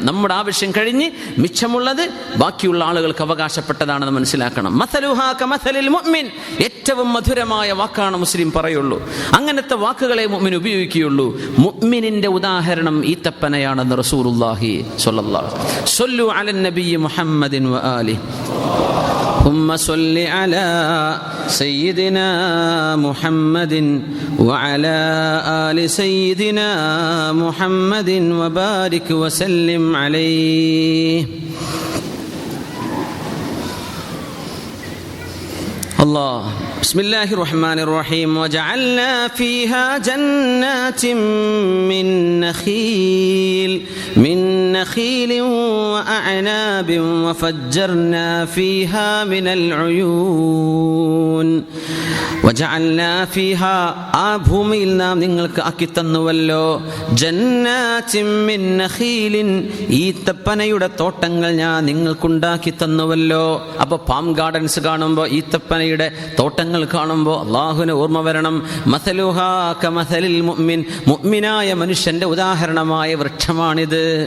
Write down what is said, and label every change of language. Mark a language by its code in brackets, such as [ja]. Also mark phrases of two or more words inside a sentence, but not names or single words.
[ml] നമ്മുടെ ആവശ്യം കഴിഞ്ഞ് മിച്ചമുള്ളത് ബാക്കിയുള്ള ആളുകൾക്ക് അവകാശപ്പെട്ടതാണെന്ന് മനസ്സിലാക്കണം. [ar] مثلها كمثل المؤمن, [ml] ഏറ്റവും മധുരമായ വാക്കാണ് മുസ്ലിം പറയുള്ളൂ. അങ്ങനത്തെ വാക്കുകളെ മുഅ്മിൻ ഉപയോഗിക്കുകയുള്ളൂ. മുഅ്മിനിന്റെ ഉദാഹരണം ഈത്തപ്പനയാണെന്ന് [ar] رسول الله صلى الله عليه وسلم. صلوا على النبي محمد وآله ثم صل على سيدنا محمد وعلى آل سيدنا محمد وبارك وسلم عليه. الله. بسم الله الرحمن الرحيم. وجعلنا فيها جنات من نخيل وأعناب وفجرنا فيها من العيون. وجعلنا فيها [ml] ആ ഭൂമിയിൽ നാം നിങ്ങൾക്ക് ആക്കി തന്നുവല്ലോ [ar] جنات من نخيل, [ml] ഈത്തപ്പനയുടെ തോട്ടങ്ങൾ ഞാൻ നിങ്ങൾക്കുണ്ടാക്കി തന്നുവല്ലോ. അപ്പൊ [en] palm gardens [ml] കാണുമ്പോൾ, ഈത്തപ്പനയുടെ തോട്ടങ്ങൾ കാണുമ്പോൾ അള്ളാഹുവിനെ ഓർമ്മ വരണം. [ar] مثلها كمثل المؤمن, [ml] മുഅ്മിനായ മനുഷ്യന്റെ ഉദാഹരണമായ വൃക്ഷമാണിത്.